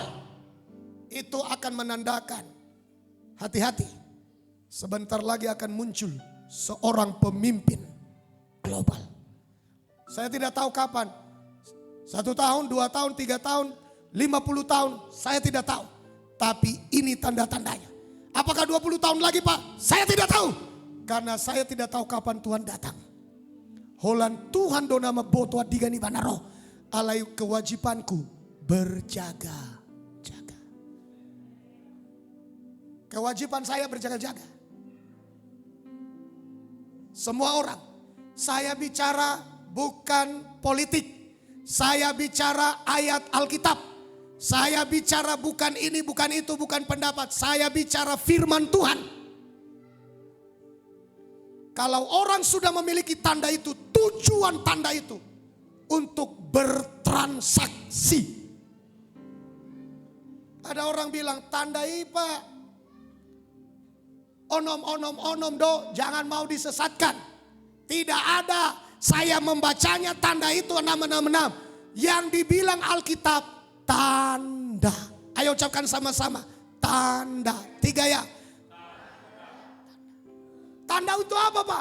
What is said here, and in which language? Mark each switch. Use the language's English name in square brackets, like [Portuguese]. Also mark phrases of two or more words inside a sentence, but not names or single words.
[Indonesian] Itu akan menandakan, hati-hati, sebentar lagi akan muncul seorang pemimpin global. Saya tidak tahu kapan, 1 tahun, 2 tahun, 3 tahun, 50 tahun, saya tidak tahu. Tapi ini tanda-tandanya. Apakah 20 tahun lagi, Pak? Saya tidak tahu. Karena saya tidak tahu kapan Tuhan datang. [Batak Toba] Holan Tuhan donama boto adigani banaro. [Indonesian] Alayu kewajibanku berjaga-jaga. Kewajiban saya berjaga-jaga. Semua orang. Saya bicara bukan politik. Saya bicara ayat Alkitab. Saya bicara bukan ini, bukan itu, bukan pendapat. Saya bicara firman Tuhan. Kalau orang sudah memiliki tanda itu, tujuan tanda itu untuk bertransaksi. Ada orang bilang, tanda IPA, [Batak Toba] onom do, [Indonesian] jangan mau disesatkan. Tidak ada, saya membacanya tanda itu 666. Yang dibilang Alkitab, tanda. Ayo ucapkan sama-sama, tanda. 3 ya. Tanda untuk apa, Pak?